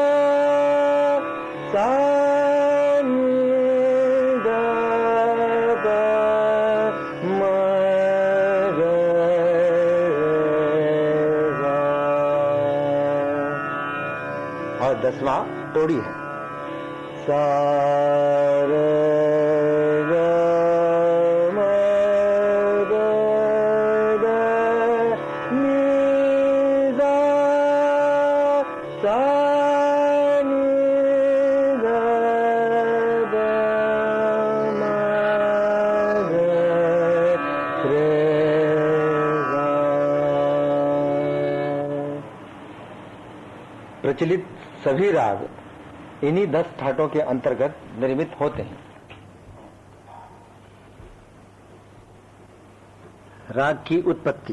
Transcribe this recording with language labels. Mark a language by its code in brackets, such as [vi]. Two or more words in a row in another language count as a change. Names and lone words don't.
[hi] सा नि ध ब म ग रे सा और 10वां टोड़ी है सा रे ग म ग द नि सा सा नि ध ब म ग रे सा प्रचलित सभी राग इन्हीं 10 ठाटों के अंतर्गत निर्मित होते हैं। राग की उत्पत्ति।